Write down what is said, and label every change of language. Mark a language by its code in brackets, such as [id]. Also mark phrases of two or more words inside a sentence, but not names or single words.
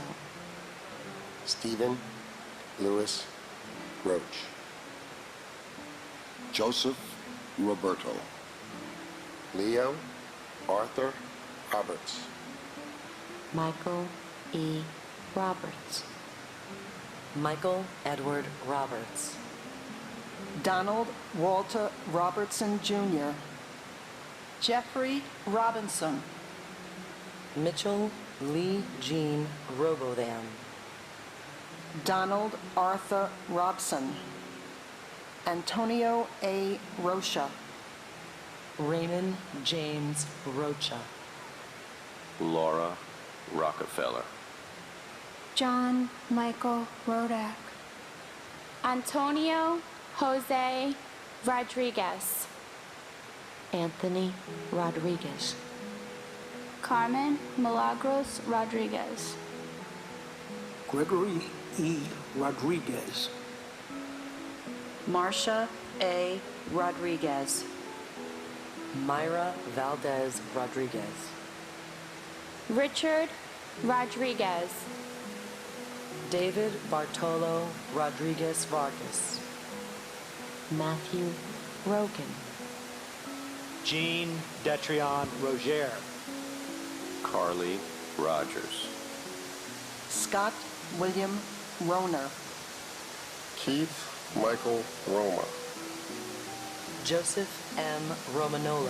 [en] Stephen Lewis Roach. Joseph Roberto. Leo Arthur Roberts. Michael E. Roberts. Michael Edward Roberts. Donald Walter Robertson Jr. Jeffrey Robinson. Mitchell Lee Jean Robovan. Donald Arthur Robson. Antonio A. Rocha. Raymond James Rocha. Laura Rockefeller. John Michael Rodak. Antonio Jose Rodriguez. Anthony Rodriguez. Carmen Milagros Rodriguez. Gregory E. Rodriguez. Marcia A. Rodriguez. Myra Valdez Rodriguez. Richard Rodriguez. David Bartolo Rodriguez Vargas. Matthew Rogan. Jean Detrion Roger. Carly Rogers. Scott William Roner. Keith Michael Roma. Joseph M. Romanolo.